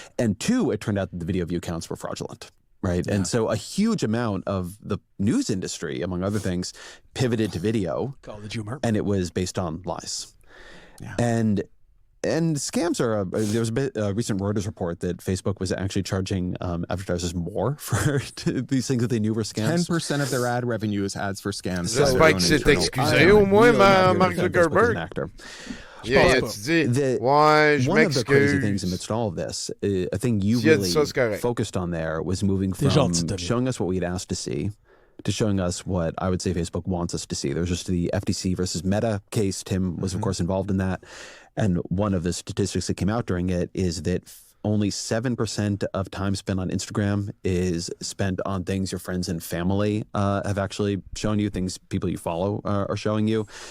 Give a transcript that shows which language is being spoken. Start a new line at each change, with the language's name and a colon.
English: And two, it turned out that the video view counts were fraudulent. Right. Yeah. And so a huge amount of the news industry, among other things, pivoted to video. College humor. And it was based on lies. Yeah. And And scams are, there was a recent Reuters report that Facebook was actually charging advertisers more for these things that they knew were scams. 10% of their ad revenue is ads for scams.
French: J'espère que c'est excusé au moins, Mark Zuckerberg. Yeah, tu dis, ouais, je m'excuse.
English: One of the crazy things amidst all of this, a thing you really focused on there was moving from showing us what we'd asked to see to showing us what I would say Facebook wants us to see. There was just the FTC versus Meta case. Tim was, of course, involved in that. And one of the statistics that came out during it is that only 7% of time spent on Instagram is spent on things your friends and family have actually shown you, things people you follow are showing you.